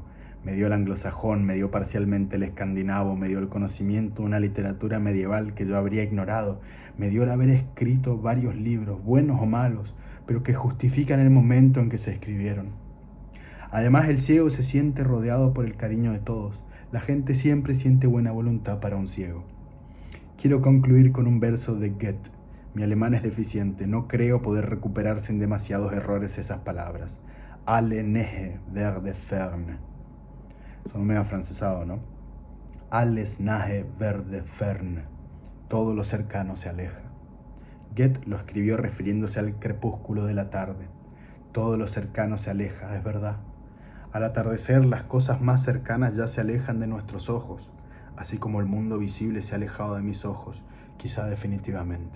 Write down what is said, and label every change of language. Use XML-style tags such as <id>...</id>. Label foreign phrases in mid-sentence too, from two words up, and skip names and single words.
<es>Me dio el anglosajón, me dio parcialmente el escandinavo, me dio el conocimiento de una literatura medieval que yo habría ignorado, me dio el haber escrito varios libros, buenos o malos, pero que justifican el momento en que se escribieron. Además, el ciego se siente rodeado por el cariño de todos. La gente siempre siente buena voluntad para un ciego. Quiero concluir con un verso de Goethe. Mi alemán es deficiente, no creo poder recuperar sin demasiados errores esas palabras.</es> <de>Alle nahe werde fern.</de> <es>Son medio afrancesado, ¿no?</es> <de>Alles nahe werde fern.</de> <es>Todo lo cercano se aleja. Goethe lo escribió refiriéndose al crepúsculo de la tarde. Todo lo cercano se aleja, es verdad. Al atardecer, las cosas más cercanas ya se alejan de nuestros ojos, así como el mundo visible se ha alejado de mis ojos, quizá definitivamente.</es>